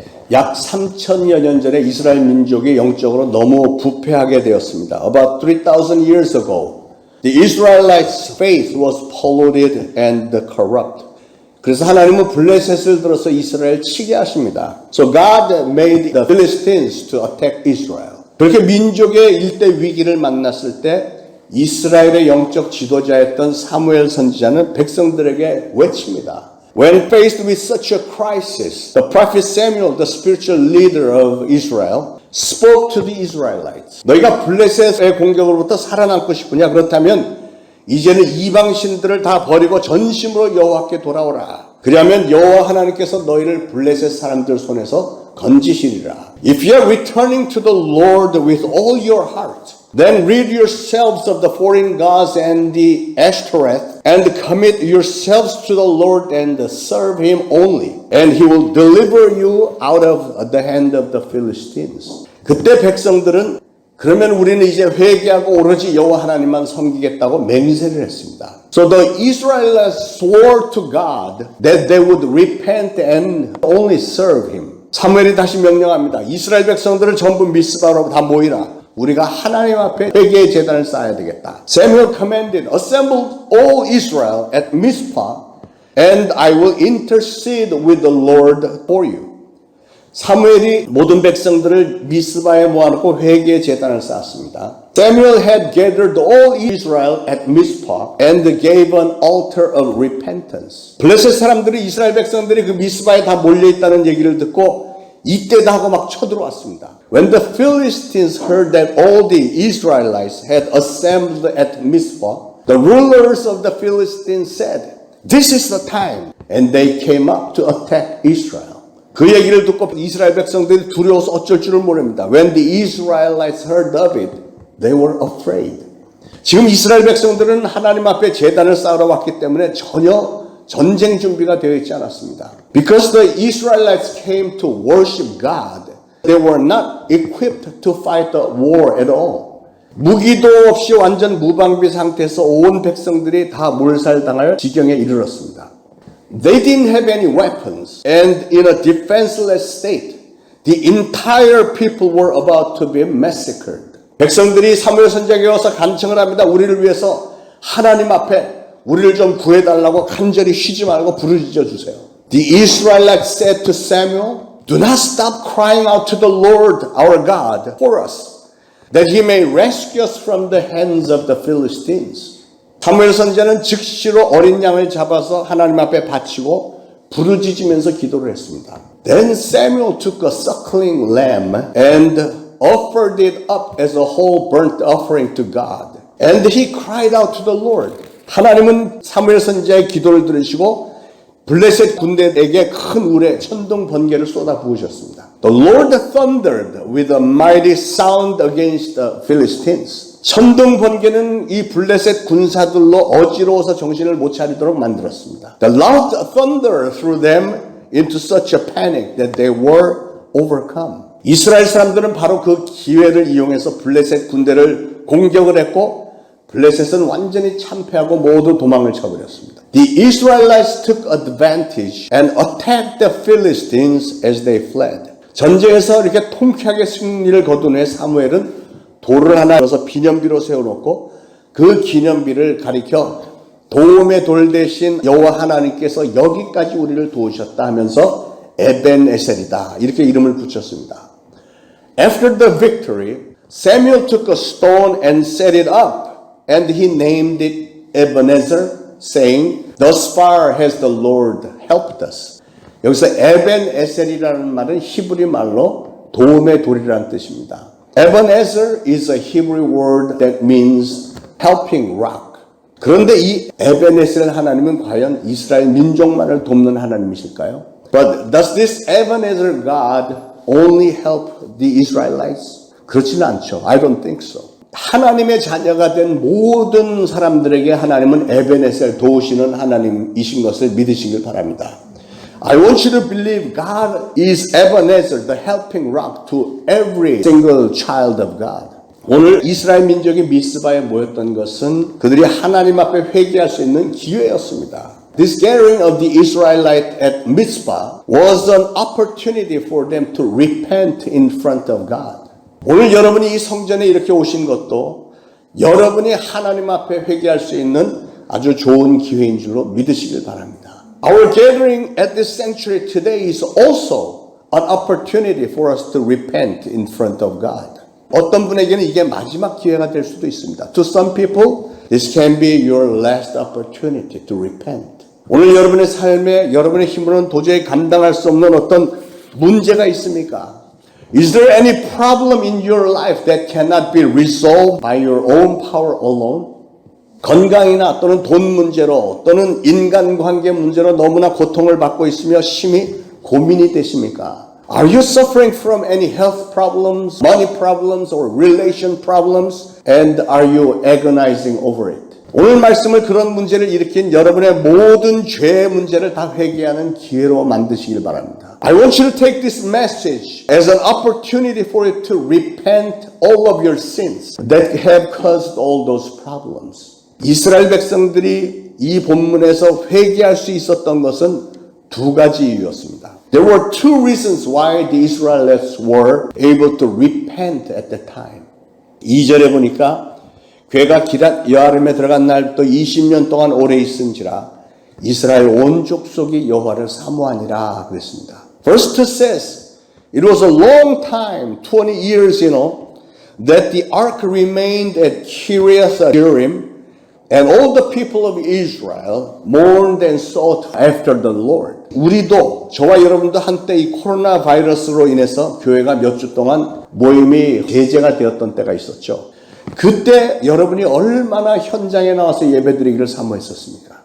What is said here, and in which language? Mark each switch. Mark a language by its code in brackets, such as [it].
[ko] 약 3,000여 년 전에 이스라엘 민족이 영적으로 너무 부패하게 되었습니다. [en] About 3,000 years ago, the Israelites' faith was polluted and corrupt. [ko] 그래서 하나님은 블레셋을 들어서 이스라엘 치게 하십니다. [en] So God made the Philistines to attack Israel. [ko] 그렇게 민족의 일대 위기를 만났을 때 이스라엘의 영적 지도자였던 사무엘 선지자는 백성들에게 외칩니다. [en] When faced with such a crisis, the prophet Samuel, the spiritual leader of Israel, spoke to the Israelites. [ko] 너희가 블레셋의 공격으로부터 살아남고 싶으냐? 그렇다면 이제는 이방신들을 다 버리고 전심으로 여호와께 돌아오라. 그리하면 여호와 하나님께서 너희를 블레셋 사람들 손에서 건지시리라. [en] If you are returning to the Lord with all your heart, then rid yourselves of the foreign gods and the Ashtoreth, and commit yourselves to the Lord and serve Him only, and He will deliver you out of the hand of the Philistines. [ko] 그때 백성들은 그러면 우리는 이제 회개하고 오로지 여호와 하나님만 섬기겠다고 맹세를 했습니다. [en] So the Israelites swore to God that they would repent and only serve Him. [ko] 사무엘이 다시 명령합니다. 이스라엘 백성들을 전부 미스바로 다 모이라. 우리가 하나님 앞에 회개의 제단을 쌓아야 되겠다. [en] Samuel commanded, assemble all Israel at Mizpah, and I will intercede with the Lord for you. [ko] 사무엘이 모든 백성들을 미스바에 모아놓고 회개의 제단을 쌓았습니다. [en] Samuel had gathered all Israel at Mizpah and gave an altar of repentance. [ko] 블레셋 사람들이 이스라엘 백성들이 그 미스바에 다 몰려있다는 얘기를 듣고 이때다 하고 막 쳐들어왔습니다. [en] When the Philistines heard that all the Israelites had assembled at Mizpah, the rulers of the Philistines said, "This is the time." And they came up to attack Israel. [ko] 그 얘기를 듣고 이스라엘 백성들이 두려워서 어쩔 줄을 모릅니다. [en] When the Israelites heard of it, they were afraid. [ko] 지금 이스라엘 백성들은 하나님 앞에 제단을 쌓으러 왔기 때문에 전혀 전쟁 준비가 되어 있지 않았습니다. [en] Because the Israelites came to worship God, they were not equipped to fight the war at all. [ko] 무기도 없이 완전 무방비 상태에서 온 백성들이 다 몰살당할 지경에 이르렀습니다. [en] They didn't have any weapons, and in a defenseless state, the entire people were about to be massacred. [ko] 백성들이 사무엘 선지자에게 와서 간청을 합니다. 우리를 위해서 하나님 앞에 우리를 좀 구해달라고 간절히 쉬지 말고 부르짖어 주세요. [en] The Israelites said to Samuel, "Do not stop crying out to the Lord our God for us, that He may rescue us from the hands of the Philistines." [ko] 사무엘 선지자는 즉시로 어린 양을 잡아서 하나님 앞에 바치고 부르짖으면서 기도를 했습니다. [en] Then Samuel took a suckling lamb and offered it up as a whole burnt offering to God. And he cried out to the Lord. [ko] 하나님은 사무엘 선지자의 기도를 들으시고 블레셋 군대에게 큰 우레, 천둥 번개를 쏟아 부으셨습니다. [en] The Lord thundered with a mighty sound against the Philistines. [ko] 천둥 번개는 이 블레셋 군사들로 어지러워서 정신을 못 차리도록 만들었습니다. [en] The loud thunder threw them into such a panic that they were overcome. [ko] 이스라엘 사람들은 바로 그 기회를 이용해서 블레셋 군대를 공격을 했고 블레셋은 완전히 참패하고 모두 도망을 쳐버렸습니다. [en] The Israelites took advantage and attacked the Philistines as they fled. [ko] 전쟁에서 이렇게 통쾌하게 승리를 거둔 후에 사무엘은 돌을 하나 들어서 기념비로 세워놓고 그 기념비를 가리켜 도움의 돌 대신 여호와 하나님께서 여기까지 우리를 도우셨다 하면서 에벤에셀이다 이렇게 이름을 붙였습니다. [en] After the victory, Samuel took a stone and set it up, and he named it Ebenezer, saying, "Thus far has the Lord helped us." [ko] 여기서 에벤에셀이라는 말은 히브리 말로 도움의 돌이라는 뜻입니다. [en] Ebenezer is a Hebrew word that means helping rock. [ko] 그런데 이 에벤에셀 하나님은 과연 이스라엘 민족만을 돕는 하나님이실까요? [en] But does this Ebenezer God only help the Israelites? [ko] 그렇지는 않죠. [en] I don't think so. [ko] 하나님의 자녀가 된 모든 사람들에게 하나님은 에벤에셀 도우시는 하나님이신 것을 믿으시길 바랍니다. [en] I want you to believe God is Ebenezer, the helping rock to every single child of God. [ko] 오늘 이스라엘 민족이 미스바에 모였던 것은 그들이 하나님 앞에 회개할 수 있는 기회였습니다. [en] This gathering of the Israelites at Mizpah was an opportunity for them to repent in front of God. [ko] 오늘 여러분이 이 성전에 이렇게 오신 것도 여러분이 하나님 앞에 회개할 수 있는 아주 좋은 기회인 줄로 믿으시길 바랍니다. [en] Our gathering at this sanctuary today is also an opportunity for us to repent in front of God. [ko] 어떤 분에게는 이게 마지막 기회가 될 수도 있습니다. [en] To some people, this can be your last opportunity to repent. [ko] 오늘 여러분의 삶에 여러분의 힘으로는 도저히 감당할 수 없는 어떤 문제가 있습니까? [en] Is there any problem in your life that cannot be resolved by your own power alone? [ko] 건강이나 또는 돈 문제로 또는 인간관계 문제로 너무나 고통을 받고 있으며 심히 고민이 되십니까? [en] Are you suffering from any health problems, money problems, or relation problems? And are you agonizing over it? [ko] 오늘 말씀을 그런 문제를 일으킨 여러분의 모든 죄의 문제를 다 회개하는 기회로 만드시길 바랍니다. [en] I want you to take this message as an opportunity for you to repent all of your sins that have caused all those problems. [ko] 이스라엘 백성들이 이 본문에서 회개할 수 있었던 것은 두 가지 이유였습니다. [en] There were two reasons why the Israelites were able to repent at the time. [ko] 2절에 보니까 괴가 기랏 여아림에 들어간 날부터 20년 동안 오래 있은지라 이스라엘 온 족속이 여호와를 사모하니라 그랬습니다. [en] Verse 2 says, it was a long time, 20 years, that the ark remained at Kiriath Jearim, and all the people of Israel mourned and sought after the Lord. [ko] 우리도 저와 여러분도 한때 이 코로나 바이러스로 인해서 교회가 몇 주 동안 모임이 제재가 되었던 때가 있었죠. 그때 여러분이 얼마나 현장에 나와서 예배드리기를 사모했었습니까?